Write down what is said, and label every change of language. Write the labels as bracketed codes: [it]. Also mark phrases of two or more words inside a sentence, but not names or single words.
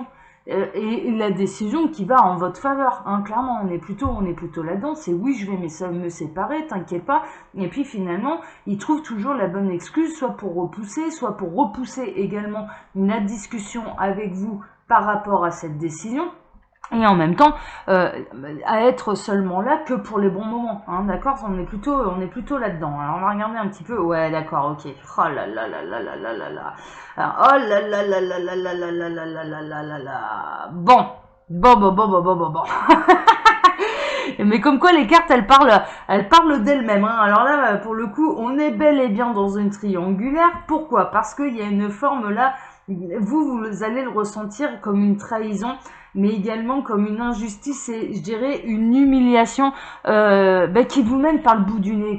[fr] Et la décision qui va en votre faveur, hein, clairement, on est plutôt là-dedans, c'est oui, je vais me séparer, t'inquiète pas, et puis finalement, il trouve toujours la bonne excuse, soit pour repousser également la discussion avec vous par rapport à cette décision, et en même temps, à être seulement là que pour les bons moments, hein, d'accord, on est plutôt là-dedans. Alors on va regarder un petit peu, ouais, d'accord, ok. Oh là là là là là là là là. Oh là là là là là là là là là là là là là là. Bon. Mais comme quoi les cartes elles parlent d'elles-mêmes. Hein. Alors là, pour le coup, on est bel et bien dans une triangulaire. Pourquoi? Parce qu'il y a une forme là, vous allez le ressentir comme une trahison, mais également comme une injustice et je dirais une humiliation qui vous mène par le bout du nez.